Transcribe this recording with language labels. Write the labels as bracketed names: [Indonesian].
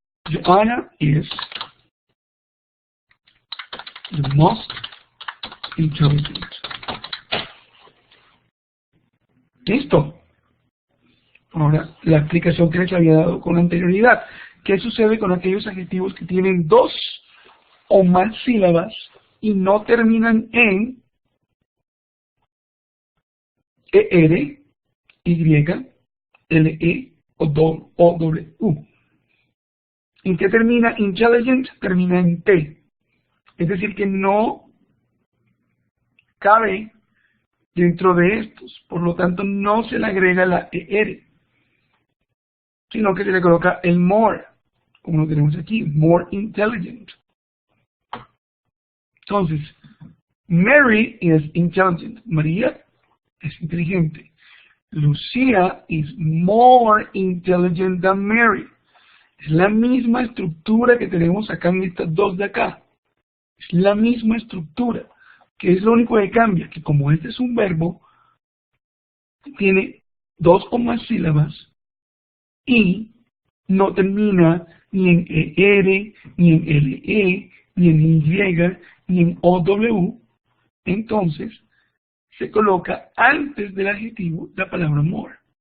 [English] Joanna is the most intelligent. [Spanish] Listo. Ahora, la explicación que les había dado con anterioridad. ¿Qué sucede con aquellos adjetivos que tienen dos o más sílabas y no terminan en ER, Y, LE o W? ¿En qué termina intelligent? Termina en T. Es decir, que no cabe dentro de estos. Por lo tanto, no se le agrega la ER, sino que se le coloca el more, como lo tenemos aquí, [English] more intelligent. Entonces, Mary is intelligent. [Spanish] María es inteligente. [English] Lucia is more intelligent than Mary. [Spanish] Es la misma estructura que tenemos acá en estas dos de acá. Es la misma estructura, que es lo único que cambia, que como este es un verbo, tiene dos o más sílabas y no termina ni en ER, ni en LE, ni en Y, ni en OW, entonces se coloca antes del adjetivo la palabra more.